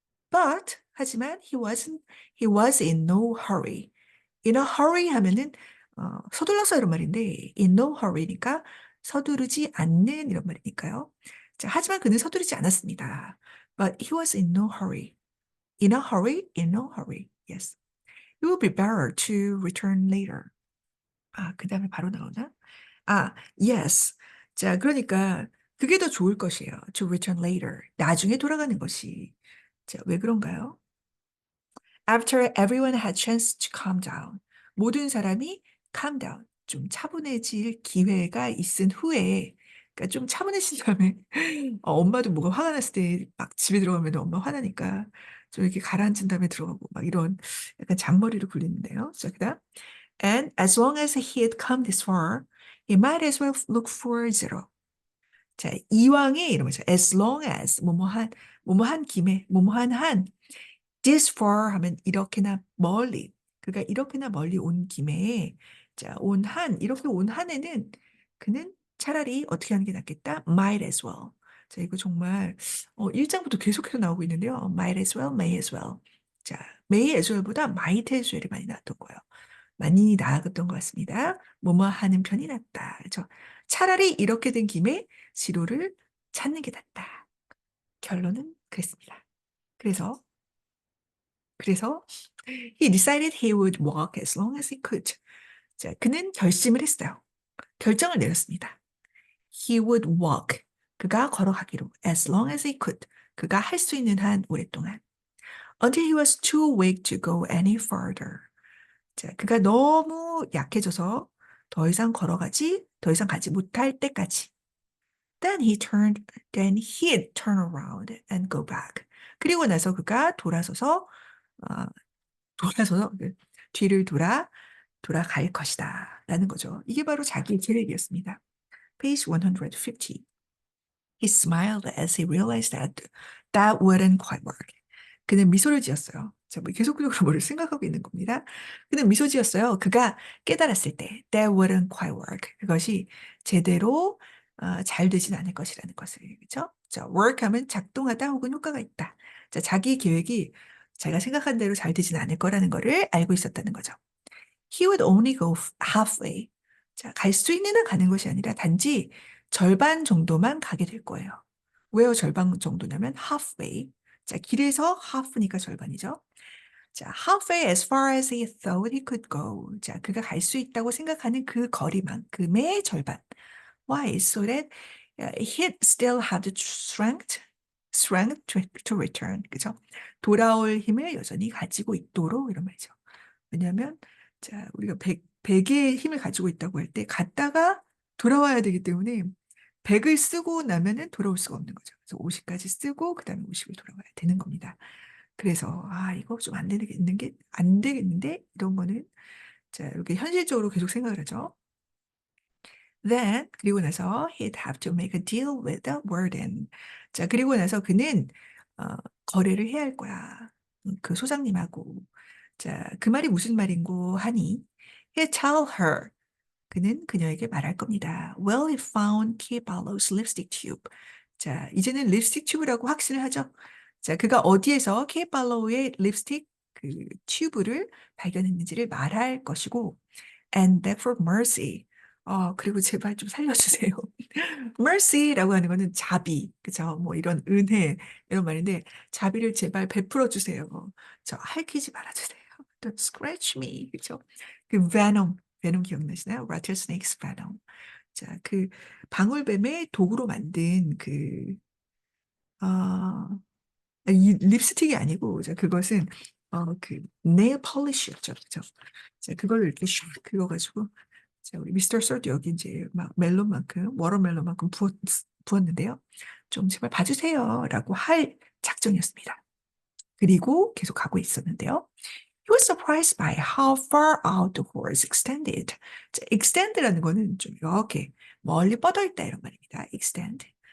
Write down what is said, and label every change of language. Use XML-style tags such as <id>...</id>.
<en>But</en> <ko>하지만</ko> <en>he was in no hurry. In a hurry</en> <ko>하면은 서둘러서 이런 말인데</ko> <en>in no hurry</en> <ko>니까 서두르지 않는 이런 말이니까요. 자, 하지만 그는 서두르지 않았습니다.</ko> <en>But he was in no hurry. In a hurry, in no hurry. Yes. It would be better to return later.</en> <ko>아, 그 다음에 바로 나오나?</ko> <en>아, yes.</en> <ko>자, 그러니까 그게 더 좋을 것이에요.</ko> <en>To return later.</en> <ko>나중에 돌아가는 것이. 자, 왜 그런가요?</ko> <en>After everyone had chance to calm down.</en> <ko>모든 사람이</ko> <en>calm down.</en> <ko>좀 차분해질 기회가 있은 후에, 그러니까 좀 차분해진 다음에, 엄마도 뭐가 화가 났을 때 막 집에 들어가면 엄마 화나니까 좀 이렇게 가라앉은 다음에 들어가고 막 이런 약간 잔머리를 굴리는데요. 자, 그다음</ko> <en>And as long as he had come this far, he might as well look for zero.</en> <ko>자, 이왕에 이런 거죠.</ko> <en>As long as</en> <ko>뭐뭐한 김에 뭐뭐한 한</ko> <en>this far</en> <ko>하면 이렇게나 멀리 그가 이렇게나 멀리 온 김에 자, 이렇게 온 한에는 그는 차라리 어떻게 하는 게 낫겠다?</ko> <en>Might as well.</en> <ko>자, 이거 정말 1장부터 계속해서 나오고 있는데요.</ko> <en>Might as well, may as well.</en> <ko>자,</ko> <en>may as well</en> <ko>보다</ko> <en>might as well</en> <ko>이 많이 나왔던 거예요. 많이 나았던 것 같습니다. 뭐뭐 하는 편이 낫다. 그렇죠? 차라리 이렇게 된 김에 지로를 찾는 게 낫다. 결론은 그랬습니다. 그래서</ko> <en>he decided he would walk as long as he could.</en> <ko>자, 그는 결심을 했어요. 결정을 내렸습니다.</ko> <en>He would walk.</en> <ko>그가 걸어가기로.</ko> <en>As long as he could.</en> <ko>그가 할 수 있는 한 오랫동안.</ko> <en>Until he was too weak to go any further.</en> <ko>자, 그가 너무 약해져서 더 이상 가지 못할 때까지.</ko> <en>Then he'd turn around and go back.</en> <ko>그리고 나서 그가 어, 그 뒤를 돌아갈 것이다. 라는 거죠. 이게 바로 자기의 계획이었습니다.</ko> <en>Page 150. He smiled as he realized that wouldn't quite work.</en> <ko>그는 미소를 지었어요. 자, 뭐 계속적으로 뭐를 생각하고 있는 겁니다. 그는 미소 지었어요. 그가 깨달았을 때</ko> <en>that wouldn't quite work.</en> <ko>그것이 제대로 잘 되진 않을 것이라는 것을. 그렇죠? 자, work 하면 작동하다 혹은 효과가 있다. 자, 자기 계획이 자기가 생각한 대로 잘 되진 않을 거라는 거를 알고 있었다는 거죠.</ko> <en>He would only go halfway.</en> <ko>자, 갈 수 있는 한 가는 것이 아니라 단지 절반 정도만 가게 될 거예요. 왜요? 절반 정도냐면 halfway. 자, 길에서 half니까 절반이죠.</ko> <en>자, halfway as far as he thought he could go.</en> <ko>자, 그가 갈 수 있다고 생각하는 그 거리만큼의 절반.</ko> <en>Why? So that he'd still have the strength to return.</en> <ko>그죠? 돌아올 힘을 여전히 가지고 있도록 이런 말이죠. 왜냐하면 자, 우리가 100의 힘을 가지고 있다고 할 때 갔다가 돌아와야 되기 때문에 100을 쓰고 나면은 돌아올 수가 없는 거죠. 그래서 50까지 쓰고 그다음에 50을 돌아와야 되는 겁니다. 그래서 이거 좀 안 되겠는데 이런 거는 자, 이렇게 현실적으로 계속 생각을 하죠.</ko> <en>Then</en> <ko>그리고 나서</ko> <en>he'd have to make a deal with the warden.</en> <ko>자, 그리고 나서 그는 거래를 해야 할 거야. 그 소장님하고. 자, 그 말이 무슨 말인고 하니</ko> <en>he'd tell her.</en> <ko>그는 그녀에게 말할 겁니다.</ko> <en>Well, he found Key Barlow's lipstick tube.</en> <ko>자, 이제는 립스틱 튜브라고 확신을 하죠. 자, 그가 어디에서 Key Barlow의 립스틱 그 튜브를 발견했는지를 말할 것이고</ko> <en>and beg for mercy.</en> <ko>그리고 제발 좀 살려주세요. mercy라고 하는 거는 자비, 그죠? 뭐 이런 은혜, 이런 말인데, 자비를 제발 베풀어 주세요. 저 핥히지 말아주세요.</ko> <en>Don't scratch me,</en> <ko>그죠? 그 venom 기억나시나요?</ko> <en>rattlesnake's venom.</en> <ko>자, 그 방울뱀의 독으로 만든 이 립스틱이 아니고, 자, 그것은, 그, 네일 폴리시였죠. 그죠? 자, 그걸 이렇게 슉 그어가지고, 자, 우리 미스터 솔트 여기 이제 막 워터멜론만큼 부었는데요. 좀 제발 봐주세요. 라고 할 작정이었습니다. 그리고 계속 가고 있었는데요.</ko> <en>He was surprised by how far out the horse extended.</en> <ko>자, extend라는 거는 좀 이렇게 멀리 뻗어 있다 이런 말입니다. extend.</ko>